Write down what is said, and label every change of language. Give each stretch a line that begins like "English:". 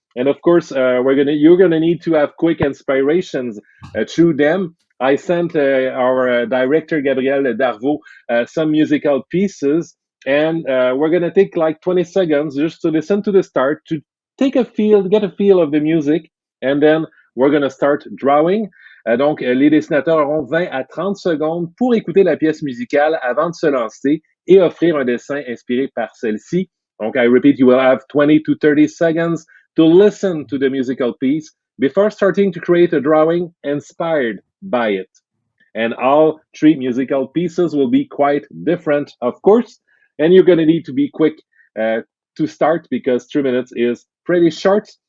English: And of course, you're gonna need to have quick inspirations through them. I sent our director Gabriel Darvaux some musical pieces, and we're gonna take like 20 seconds just to listen to the start, to get a feel of the music, and then we're gonna start drawing.
French: Donc, les dessinateurs auront 20 à 30 secondes pour écouter la pièce musicale avant de se lancer et offrir un dessin inspiré par celle-ci.
English: Donc, I repeat, you will have 20 to 30 seconds to listen to the musical piece before starting to create a drawing inspired by it. And all three musical pieces will be quite different, of course, and you're going to need to be quick to start, because 3 minutes is pretty short.